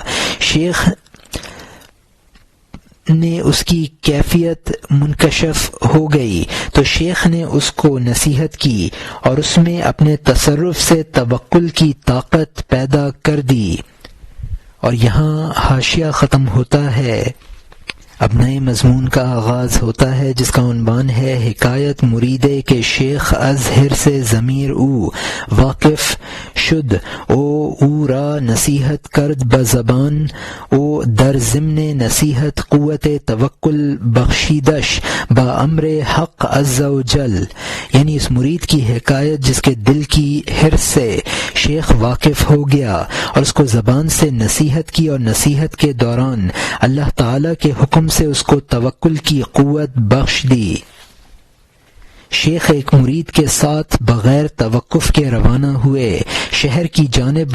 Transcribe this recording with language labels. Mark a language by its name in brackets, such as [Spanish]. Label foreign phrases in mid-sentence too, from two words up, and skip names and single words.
[Urdu] شیخ نے اس کی کیفیت منکشف ہو گئی تو شیخ نے اس کو نصیحت کی اور اس میں اپنے تصرف سے توکل کی طاقت پیدا کر دی۔ اور یہاں حاشیہ ختم ہوتا ہے۔ اب نئے مضمون کا آغاز ہوتا ہے جس کا عنوان ہے [Persian] حکایت مریدے کے شیخ از حرص ضمیر او واقف شد او را نصیحت کرد بزبان او در ضمن نصیحت قوت توکل بخشیدش با امر حق عز و جل، [Urdu] یعنی اس مرید کی حکایت جس کے دل کی حرص سے شیخ واقف ہو گیا اور اس کو زبان سے نصیحت کی اور نصیحت کے دوران اللہ تعالی کے حکم سے اس کو توکل کی قوت بخش دی۔ شیخ ایک مرید کے ساتھ بغیر توقف کے روانہ ہوئے شہر کی جانب۔